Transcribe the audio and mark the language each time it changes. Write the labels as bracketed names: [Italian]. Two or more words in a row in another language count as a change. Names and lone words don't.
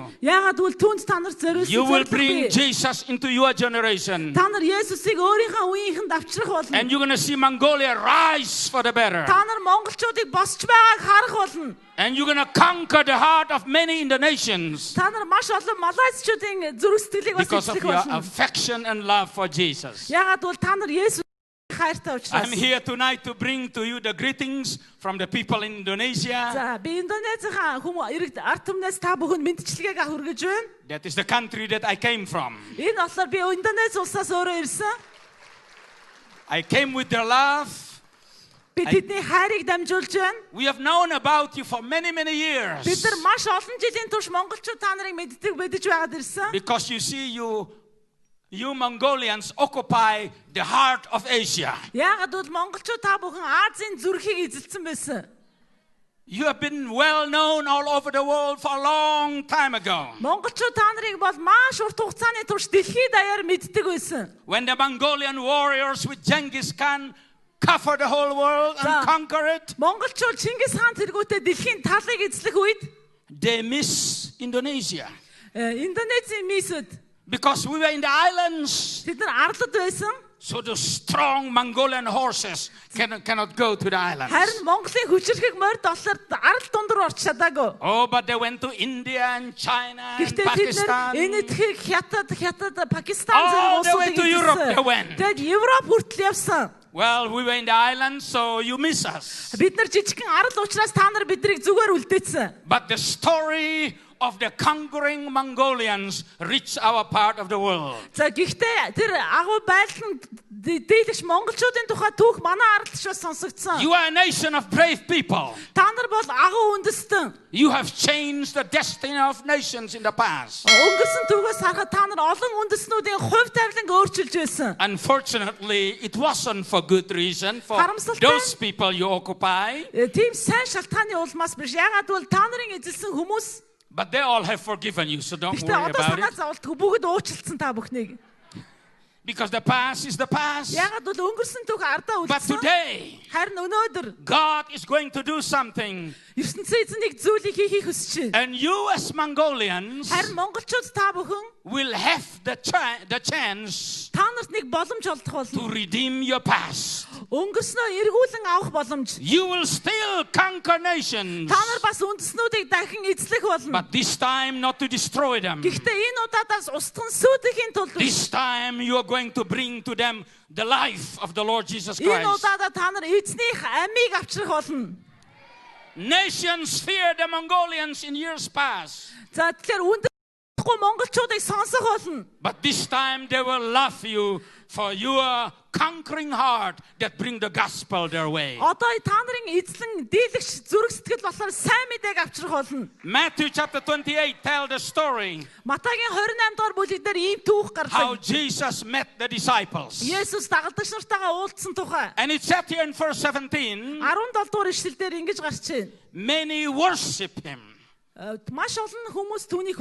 [Mongolian] Яагаад гэвэл түүнд та нар зориулсан [English] You will [Mongolian] зорилго [English] bring [Mongolian] бий. [English] Jesus into your generation. [Mongolian] Та нар Есүсийг өөрийнхөө үеийнхэнд авчрах болно. [English] And you're going to see Mongolia rise for the better. [Mongolian] Та нар монголчуудыг босч байгааг харах болно. [English] And you're going to conquer the heart of many Indonesians [Mongolian] Та нар маш олон малайзчуудын зүрх сэтгэлийг бас [English] because of [Mongolian] эзлэх [English] your [Mongolian] болно. [English] affection and love for Jesus. [Mongolian] Яагаад гэвэл та нар Есүс хайртай [English] I'm [Mongolian] учраас. [English] here tonight to bring to you the greetings from the people in Indonesia. [Mongolian] За би Индонезийн хүмүүс ард түмнээс та бүхэнд мэдчилгээг хүргэж байна. [English] That is the country that I came from. [Mongolian] Энэ болохоор би Индонез улсаас өөрөө ирсэн. [English] I came with their love. [Mongolian] Би тэдний хайрыг дамжуулж байна. [English] We have known about you for many, many years. [Mongolian] Бид нар маш олон жилийн турш монголчууд та нарыг мэддэг мэдэж байгаад ирсэн. [English] Because you see, you Mongolians occupy the heart of Asia. [Mongolian] Яагаад гэвэл монголчууд та бүхэн Азийн зүрхийг эзэлсэн байсан. [English] You have been well known all over the world for a long time ago. [Mongolian] Монголчууд та нарыг бол маш урт хугацааны турш дэлхийд даяар мэддэг байсан. [English] When the Mongolian warriors with Genghis Khan cover the whole world and conquer it, [Mongolian] Монголчууд Чингис хаан тэргүүтээ дэлхийн талыг эзлэх үед [English] they miss Indonesia. [Mongolian] Индонезийн мисэд [English] Because we were in the islands, [Mongolian] тэд нар арлад байсан. [English] so the strong Mongolian horses cannot go to the islands. [Mongolian] Харин Монголын хүчирхэг морд болохоор арал дундуур орч чадаагүй. [English] Oh, but they went to India and China and [Mongolian] Гэхдээ тэд нар [English] Pakistan. [Mongolian] энэ эдхийг Хятад, Пакистан [English] All the way [Mongolian] зэрэг [English] to Europe they went. [Mongolian] Тэгэд Европ хүртэл явсан. [English] Well, we were in the islands, so you miss us. [Mongolian] Бид нар жижигхэн арал учраас та нар биднийг зүгээр үлдээсэн. [English] But the story of the conquering Mongolians reach our part of the world. [Mongolian] За гэхдээ тэр агуу байлдан дийлэгч монголчуудын тухай түүх манай ардч бас сонсогдсон. [English] You are a nation of brave people. [Mongolian] Та нар бол агуу үндэстэн. [English] You have changed the destiny of nations in the past. [Mongolian] Өнгөрсөн түүхээс харахад та нар олон үндэстнүүдийн хувь тавиланг өөрчилж байсан. [English] Unfortunately, it wasn't for good reason for those people you occupy. [Mongolian] Тийм сайн шалтгааны улмаас биш. Ягаад бол та нарын эзэлсэн хүмүүс [English] But they all have forgiven you, so don't [Mongolian] гэхдээ [English] worry [Mongolian] одоо [English] about [Mongolian] санаа [English] it. [Mongolian] зовлтгүй бүгд уучлалцсан та бүхнийг. [English] Because the past is the past. [Mongolian] Ягаад бол өнгөрсөн түүх ардаа [English] But [Mongolian] үлдсэн. [English] today, [Mongolian] Харин өнөөдөр [English] God is going to do something. [Mongolian] ертөнцийн эзэн нэг зүйлийг хийхийг хүсэж байна. [English] And you as Mongolians [Mongolian] Харин монголчууд та бүхэн [English] will have the chance [Mongolian] та нарт нэг боломж олдох [English] to [Mongolian] болно. [English] redeem your past. [Mongolian] Өнгөрснөө эргүүлэн авах боломж. [English] You will still conquer nations. [Mongolian] Та нар бас үндэснүүдийг дахин эзлэх болно. [English] But this time not to destroy them. [Mongolian] Гэхдээ энэ удаадаас устган сүйтгэхийн тулд [English] This time you are going to bring to them the life of the Lord Jesus [Mongolian] энэ [English] Christ. [Mongolian] удаадаа та нар эзнийх амийг авчрах болно. [English] Nations feared the Mongolians in years past. [Mongolian] За тэгэхээр үндэхгүй монголчуудыг сонсох болно. [English] But this time they will love you for your conquering heart that bring the gospel their way. [Mongolian] Одоо та нарын эзлэн дийлэгч зүрх сэтгэл болохоор сайн мэдээг авчрах болно. [English] Matthew chapter 28 tell the story [Mongolian] Матагийн 28 дугаар бүлэг дээр ийм түүх [English] how [Mongolian] гардаг. [English] Jesus met the disciples. [Mongolian] Есүс дагалдагч нартайгаа уулзсан тухай. [English] And it said here in verse 17, [Mongolian] 17 дугаар ишлэл дээр ингэж гарч байна. [English] many worship him. [Mongolian] Маш олон хүмүүс түүнийг